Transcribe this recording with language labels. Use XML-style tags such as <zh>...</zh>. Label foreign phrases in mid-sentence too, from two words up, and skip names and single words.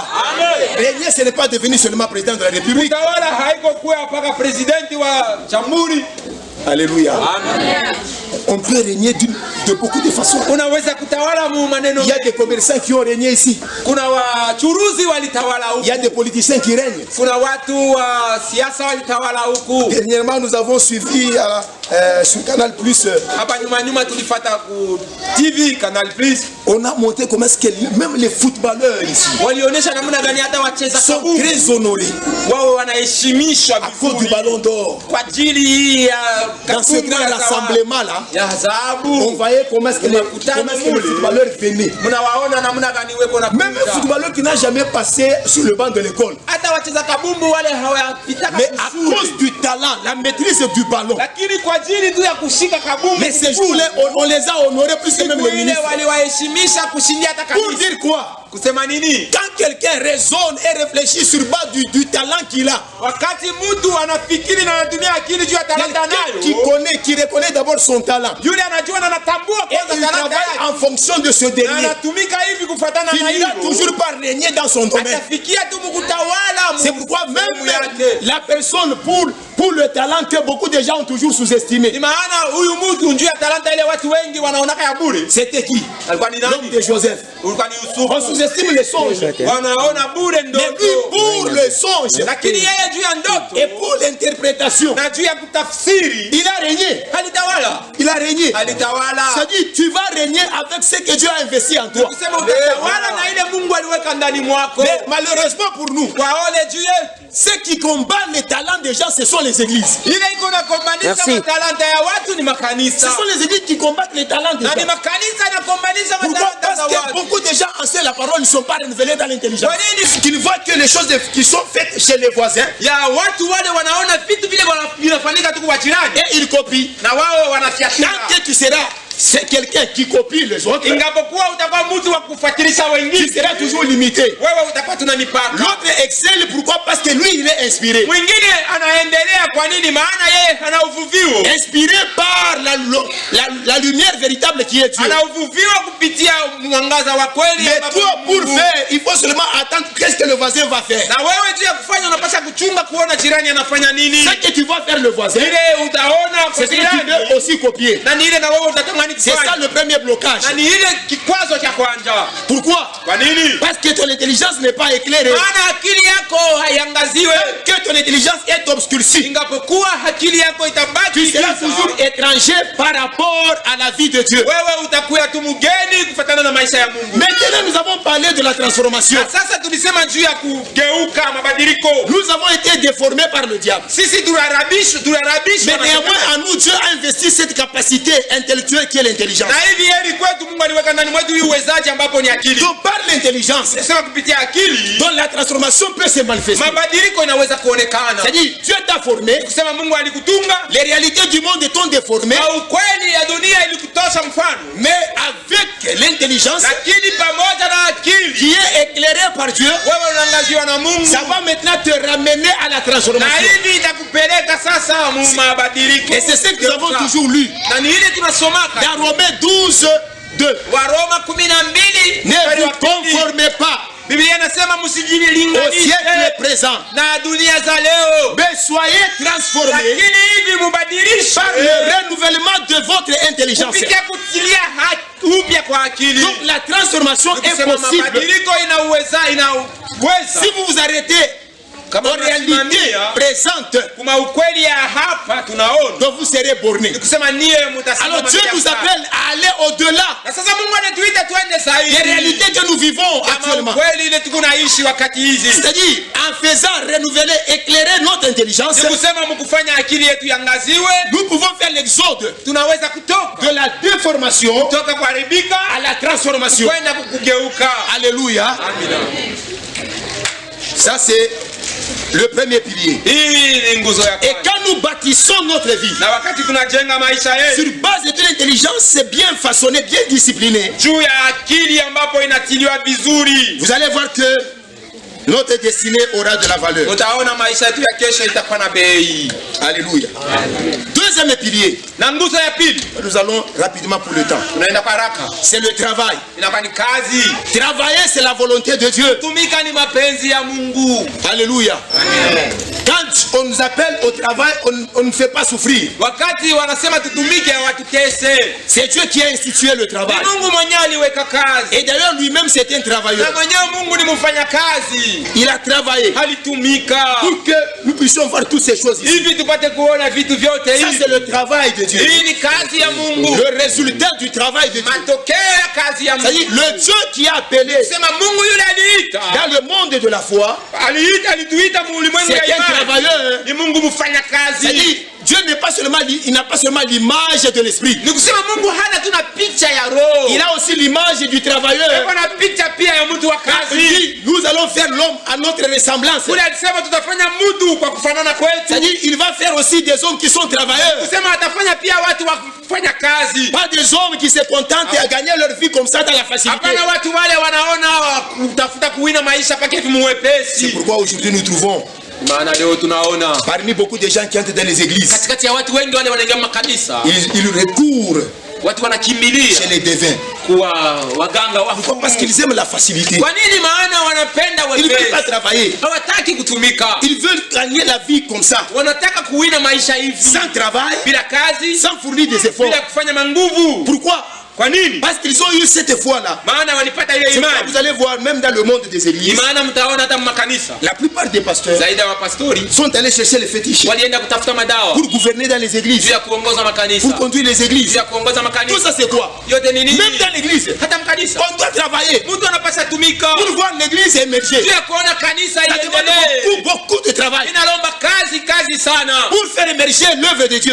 <fr>Amen. Régner, ce n'est pas devenir seulement président de la République.</fr> <sw>Utawala haiko kuwa mpaka presidenti wa jamhuri.</sw> <fr>Alléluia.</fr> <sw>Amen.</sw> <fr>On peut régner de beaucoup de façons.</fr> <sw>Unaweza kutawala mu maneno.</sw> <fr>Il y a des commerçants qui ont régné ici.</fr> <sw>Kuna wachuruzi walitawala huku.</sw> <fr>Il y a des politiciens qui règnent.</fr> <sw>Kuna watu wa siasa walitawala huku.</sw> <fr>Dernièrement, nous avons suivi sur Canal Plus.</fr> <sw>Hapa nyuma tulifuata ku TV Canal Plus.</sw> <fr>On a montré comment est-ce que même les footballeurs ici</fr> <sw>walionyesha namna gani hata wacheza</sw> <fr>sont</fr> <sw>kabumbu</sw> <fr>très honorés</fr> <sw>wao wanaheshimishwa</sw> <fr>à cause du ballon d'or.</fr> <sw>kwa ajili ya</sw> <fr>Dans ce grand rassemblement là,</fr> <sw>ya dhahabu.</sw> <fr>on voyait comment est-ce que les footballeurs venaient.</fr> <sw>Mnawaona namna gani weko na</sw> <fr>Même un footballeur qui n'a jamais passé sur le banc de l'école.</fr> <sw>hata wacheza kabumbu wale hawapitaka</sw> <fr>Mais à cause du talent, la maîtrise du ballon.</fr> <sw>lakini kwa ajili tu ya kushika kabumbu.</sw> <fr>Mais ces jours-là, on les a honorés plus que même les ministres.</fr> <sw>waliwaheshimisha kushindia hata</sw> <fr>Pour</fr> <sw>kanisa.</sw> <fr>dire quoi?</fr> <sw>Kusema nini?</sw> <fr>Quand quelqu'un raisonne et réfléchit sur base du talent qu'il a,</fr> <sw>Wakati mtu anafikiri na anatumia akili juu ya talanta</sw> <fr>quelqu'un qui reconnaît d'abord son talent,</fr> <sw>yule anajua na anatambua</sw> <fr>et</fr> <sw>kwanza</sw> <fr>il</fr> <sw>talanta</sw> <fr>travaille</fr> <sw>yake.</sw> <fr>en fonction de ce</fr> <sw>Na</sw> <fr>dernier,</fr> <sw>anatumika hivi kufuatana na</sw> <fr>finira</fr> <sw>hivyo.</sw> <fr>toujours par régner dans son domaine.</fr> <sw>Atafikia tu mkutawala.</sw> <fr>C'est pourquoi</fr> <sw>sehemu</sw> <fr>même</fr> <sw>yake.</sw> <fr>la personne pour le talent que beaucoup de gens ont toujours sous-estimé,</fr> <sw>Ni maana huyu mtu njuu ya talanta ile watu wengi wanaonaka ya bure.</sw> <fr>c'était qui?</fr> <sw>Alikuwa ni</sw> <fr>L'homme</fr> <sw>nani?</sw> <fr>de Joseph.</fr> <sw>Ulikuwa ni</sw> <fr>On</fr> <sw>Yusufu.</sw> <fr>sous-estime les songes.</fr> <sw>Wanaona bure</sw> <fr>Mais lui,</fr> <sw>ndoto.</sw> <fr>pour le songe</fr> <sw>Lakini yeye juu ya ndoto</sw> <fr>et pour l'interprétation,</fr> <sw>na juu ya kutafsiri</sw> <fr>il a régné.</fr> <sw>alitawala.</sw> <fr>Il a régné.</fr> <sw>Alitawala.</sw> <fr>C'est-à-dire, tu vas régner avec ce que Dieu a investi en toi.</fr> <sw>Kusema utatawala na ile Mungu aliweka ndani mwako.</sw> <fr>Mais malheureusement pour nous,</fr> <sw>Kwa ole juu yetu.</sw> <fr>ceux qui combattent les talents des gens, ce sont les églises.</fr> <sw>Ile iko na kombanisha matalanta ya watu ni</sw> <fr>Ce</fr> <sw>makanisa.</sw> <fr>sont les églises qui combattent les talents des</fr> <sw>Na ni</sw> <fr>gens.</fr> <sw>makanisa na kombanisha</sw> <fr>Pourquoi?</fr> <sw>matalanta</sw> <fr>Parce</fr> <sw>za</sw> <fr>que</fr> <sw>watu.</sw> <fr>beaucoup de gens enseignent la parole, ils ne sont pas renouvelés dans l'intelligence.</fr> <sw>Kwa nini?</sw> <fr>Qu'ils voient que les choses qui sont faites chez les voisins,</fr> <sw>Ya watu wale wanaona vitu vile vinafanyika tu kwa jirani</sw> <fr>et ils copient.</fr> <sw>na wao wanafiashara.</sw> <fr>Tant que tu seras, c'est quelqu'un qui copie les autres,</fr> <sw>Ingapokuwa utakuwa mtu wa kufuatilisha</sw> <fr>tu</fr> <sw>wengine,</sw> <fr>seras toujours limité.</fr> <sw>wewe utakuwa tuna mipaka.</sw> <fr>L'autre excelle, pourquoi? Parce que lui, il est inspiré.</fr> <sw>Mwingine anaendelea kwa nini? Maana yeye ana uvuvio.</sw> <fr>Inspiré par la lumière véritable qui est Dieu.</fr> <sw>Ana uvuvio kupitia mwangaza wa kweli.</sw> <fr>Mais</fr> <sw>ambapo</sw> <fr>toi, pour</fr> <sw>Mungu.</sw> <fr>faire, il faut seulement attendre qu'est-ce que le voisin va faire.</fr> <sw>Na wewe juu ya kufanya unapaswa kuchunga kuona jirani anafanya nini.</sw> <fr>Ce que tu vas faire le voisin,</fr> <sw>Ile utaona</sw> <fr>c'est</fr> <sw>kwa</sw> <fr>ce que tu</fr> <sw>jirani.</sw> <fr>veux aussi copier.</fr> <sw>Na ni ile na wewe utatamani</sw> <fr>C'est ça</fr> <sw>kufanya.</sw> <fr>le premier blocage.</fr> <sw>Na ni ile kikwazo cha kwanza.</sw> <fr>Pourquoi?</fr> <sw>Kwa nini?</sw> <fr>Parce que ton intelligence n'est pas éclairée.</fr> <sw>Maana akili yako haiangaziwe.</sw> <fr>Que ton intelligence est obscurcie.</fr> <sw>Ingapokuwa akili yako</sw> <fr>Tu</fr> <sw>itabaki</sw> <fr>seras</fr> <sw>giza,</sw> <fr>toujours étranger par rapport à la vie de Dieu.</fr> <sw>wewe utakuwa tu mgeni kufuatana na maisha ya Mungu.</sw> <fr>Maintenant, nous avons parlé de la transformation.</fr> <sw>Na sasa tulisema juu ya kugeuka, mabadiliko.</sw> <fr>Nous avons été déformés par le diable.</fr> <sw>Sisi tunarabishwa</sw> <fr>Mais néanmoins, en nous, Dieu a investi cette capacité intellectuelle qui est l'intelligence.</fr> <sw>na hivi heri kwetu Mungu aliweka ndani mwetu hii uwezaji ambapo ni akili.</sw> <fr>Donc, par l'intelligence,</fr> <sw>Sema kupitia akili</sw> <fr>dont la transformation peut se manifester.</fr> <sw>mabadiliko inaweza kuonekana.</sw> <fr>C'est-à-dire, Dieu t'a formé,</fr> <sw>Kusema Mungu alikutunga,</sw> <fr>les réalités du monde t'ont déformé,</fr> <sw>na ukweli ya dunia ilikutosha mfano,</sw> <fr>mais avec l'intelligence</fr> <sw>lakini pamoja na akili</sw> <fr>qui est éclairée par Dieu,</fr> <sw>wewe unaangaziwa na Mungu,</sw> <fr>ça va maintenant te ramener à la</fr> <sw>na</sw> <fr>transformation.</fr> <sw>hivi itakupeleka sasa mu mabadiliko.</sw> <fr>Et c'est ce que nous avons toujours lu.</fr> <sw>Na ni ile tunasomaka</sw> <fr>Dans Romains 12, 2.</fr> <sw>Waroma 12</sw> <fr>Ne</fr> <sw>mstari wa</sw> <fr>vous</fr> <sw>pili.</sw> <fr>conformez pas</fr> <sw>Biblia inasema</sw> <fr>au</fr> <sw>msijilinganishe</sw> <fr>siècle présent,</fr> <sw>na dunia za leo,</sw> <fr>mais soyez transformés</fr> <sw>lakini hivi mubadilishe</sw> <fr>par le renouvellement de votre intelligence.</fr> <sw>kupitia kutilia upya kwa akili.</sw> <fr>Donc la transformation est</fr> <sw>Kusema</sw> <fr>possible</fr> <sw>mabadiliko inaweza</sw> <fr>si vous vous arrêtez</fr> <sw>kama</sw> <fr>aux réalités</fr> <sw>unasimamia</sw> <fr>présentes,</fr> <sw>kuma ukweli ya hapa tunaona,</sw> <fr>donc vous serez bornés.</fr> <sw>ni kusema niye mutasimama.</sw> <fr>Alors Dieu nous appelle à aller au-delà</fr> <sw>na sasa Mungu anatuita twende</sw> <fr>des</fr> <sw>zaidi</sw> <fr>réalités que nous vivons</fr> <sw>kama</sw> <fr>actuellement.</fr> <sw>ukweli ile tuko naishi wakati hizi.</sw> <fr>C'est-à-dire, en faisant renouveler, éclairer notre intelligence,</fr> <sw>Ni kusema mkufanya akili yetu yangaziwe,</sw> <fr>nous pouvons faire l'exode</fr> <sw>tunaweza kutoka</sw> <fr>de la déformation</fr> <sw>kutoka kuharibika</sw> <fr>à la transformation.</fr> <sw>kwenda kugeuka.</sw> <fr>Alléluia.</fr> <sw>Amina.</sw> <fr>Ça, c'est le premier pilier.</fr> <sw>Hii ni nguzo ya</sw> <fr>Et</fr> <sw>kwanza.</sw> <fr>quand nous bâtissons notre vie</fr> <sw>Na wakati tunajenga maisha yetu</sw> <fr>sur base de l'intelligence, c'est bien façonné, bien discipliné,</fr> <sw>juu ya akili ambapo inatiliwa vizuri,</sw> <fr>vous allez voir que notre destinée aura de la valeur.</fr> <sw>utaona maisha yetu ya kesho itakuwa na bei.</sw> <fr>Alléluia. Deuxième pilier,</fr> <sw>Na nguzo ya pili,</sw> <fr>nous allons rapidement pour le temps,</fr> <sw>tunaenda kwa haraka,</sw> <fr>c'est le travail.</fr> <sw>inakuwa ni kazi.</sw> <fr>Travailler, c'est la volonté de Dieu.</fr> <sw>Tumika ni mapenzi ya Mungu.</sw> <fr>Alléluia.</fr> <sw>Amen.</sw> <fr>Quand on nous appelle au travail, on ne fait pas souffrir.</fr> <sw>Wakati wanasema tutumike hawatutese.</sw> <fr>C'est Dieu qui a institué le travail.</fr> <sw>Ni Mungu mwenyewe aliweka kazi.</sw> <fr>Et d'ailleurs lui-même c'est un travailleur.</fr> <sw>Na mwenyewe Mungu ni mfanyakazi.</sw> <fr>Il a travaillé</fr> <sw>Alitumika.</sw> <fr>pour que nous puissions voir toutes ces choses ici.</fr> <sw>Hivi tupate kuona vitu vyote</sw> <fr>Ça</fr> <sw>hivi.</sw> <fr>c'est le travail de Dieu.</fr> <sw>Hii ni kazi ya Mungu.</sw> <fr>Le résultat du travail de Dieu.</fr> <sw>Matokeo ya kazi ya Mungu.</sw> <fr>C'est-à-dire le Dieu qui a appelé</fr> <sw>Sema Mungu yule aliita.</sw> <fr>dans le monde de la foi.</fr> <sw>Alituita ulimwengu ya</sw> <fr>C'est un</fr> <sw>imani.</sw> <fr>travailleur.</fr> <sw>Ni Mungu mfanyakazi.</sw> <fr>C'est-à-dire Dieu n'est pas seulement, il n'a pas seulement l'image de l'esprit.</fr> <sw>Ni kusema Mungu hana tu na picha ya roho.</sw> <fr>Il a aussi l'image du travailleur.</fr> <sw>Kuna picha pia ya mtu wa</sw> <fr>Il</fr> <sw>kazi.</sw> <fr>dit, nous allons faire l'homme à notre ressemblance.</fr> <sw>Kule alisema tutafanya mtu kwa kufanana kwetu.</sw> <fr>C'est-à-dire il va faire aussi des hommes qui sont travailleurs.</fr> <sw>Kusema atafanya pia watu wa kufanya kazi.</sw> <fr>Pas des hommes qui se contentent à gagner leur vie comme ça dans la facilité.</fr> <sw>Hapana watu wale wanaona kutafuta kuwina maisha pake</sw> <fr>C'est</fr> <sw>vimuwepesi.</sw> <fr>pourquoi aujourd'hui nous trouvons</fr> <sw>Maana leo tunaona</sw> <fr>parmi beaucoup de gens qui entrent dans les églises,</fr> <sw>katikati ya watu wengi wale wanaingia makanisa,</sw> <fr>ils recourent</fr> <sw>watu wanakimbilia</sw> <fr>chez les devins.</fr> <sw>kuwa waganga wa</sw> <fr>Pourquoi? Parce qu'ils aiment la facilité.</fr> <sw>Kwa nini? Maana wanapenda</sw> <fr>Ils ne veulent pas</fr> <sw>wepesi.</sw> <fr>travailler.</fr> <sw>Hawataki kutumika.</sw> <fr>Ils veulent gagner la vie comme ça,</fr> <sw>Wanataka kuwina maisha hivi</sw> <fr>sans travail,</fr> <sw>bila kazi,</sw> <fr>sans fournir des efforts.</fr> <sw>bila kufanya manguvu.</sw> <fr>Pourquoi?</fr> <sw>Kwa nini?</sw> <fr>Parce qu'ils ont eu cette foi-là.</fr> <sw>Maana walipata ile</sw> <fr>C'est pourquoi</fr> <sw>imani.</sw> <fr>vous allez voir, même dans le monde des</fr> <sw>Ni</sw> <fr>églises,</fr> <sw>maana mtaona hata makanisa</sw> <fr>la plupart des pasteurs</fr> <sw>zaidi ya wapastori</sw> <fr>sont allés chercher les fétiches</fr> <sw>walienda kutafuta madawa</sw> <fr>pour gouverner dans les</fr> <sw>juu</sw> <fr>églises,</fr> <sw>ya kuongoza makanisa,</sw> <fr>pour conduire les</fr> <sw>juu</sw> <fr>églises.</fr> <sw>ya kuongoza</sw> <fr>Tout</fr> <sw>makanisa.</sw> <fr>ça c'est quoi?</fr> <sw>Yote ni nini?</sw> <fr>Même dans l'église,</fr> <sw>Hata mkanisa</sw> <fr>on doit travailler</fr> <sw>mtu anapaswa tumika</sw> <fr>pour voir l'église émerger.</fr> <sw>juu ya kuona kanisa</sw> <fr>Ça demande</fr> <sw>iendelee.</sw> <fr>beaucoup de travail</fr> <sw>Inalomba kazi sana</sw> <fr>pour faire émerger l'œuvre de Dieu.</fr>